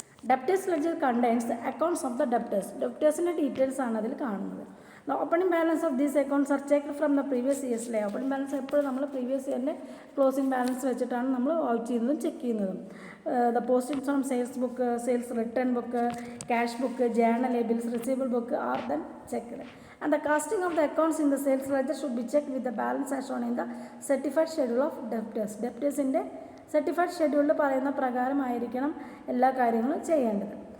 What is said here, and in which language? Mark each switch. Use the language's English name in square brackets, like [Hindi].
[English] Debtors ledger contains the accounts of the debtors. [Malayalam] ഡെപ്റ്റേഴ്സിൻ്റെ details ആണ് അതിൽ കാണുന്നത്. [English] The opening balance of these accounts are checked from the previous year's lay. [Malayalam] Opening balance എപ്പോഴും നമ്മൾ previous ഇയറിൻ്റെ closing balance വെച്ചിട്ടാണ് നമ്മൾ watch ചെയ്യുന്നതും check ചെയ്യുന്നതും. [English] The postings from sales book, sales return book, cash book, journal, bills receivable book are then checked. And the casting of the accounts in the sales ledger should be checked with the balance as shown in the certified schedule of debtors. [Malayalam] ഡെപ്റ്റേഴ്സിൻ്റെ certified ഷെഡ്യൂളിൽ പറയുന്ന പ്രകാരമായിരിക്കണം എല്ലാ കാര്യങ്ങളും ചെയ്യേണ്ടത്.